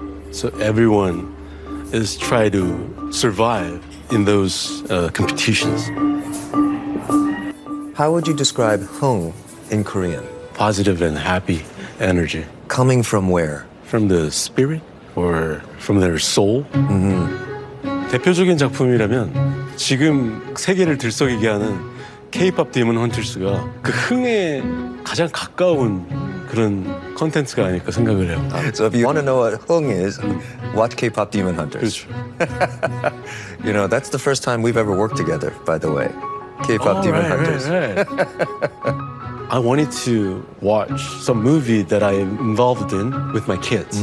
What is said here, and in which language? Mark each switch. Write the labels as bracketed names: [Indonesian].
[English] So everyone is trying to survive in those competitions. How would you describe Hung in Korean? Positive and happy energy. Coming from where? From the spirit or from their soul? Mm-hmm. [Korean] 대표적인 작품이라면 지금 세계를 들썩이게 하는 K-POP 디몬 헌터스가 그 흥에 가장 가까운 그런 콘텐츠가 아닐까 생각을 해요. [English] So if you want to know what Hung is, watch K-pop Demon Hunters. [Korean] 그렇죠. [English] You know, that's the first time we've ever worked together, by the way. K-pop Demon right, Hunters. Right, right. I wanted to watch some movie that I'm involved in with my kids.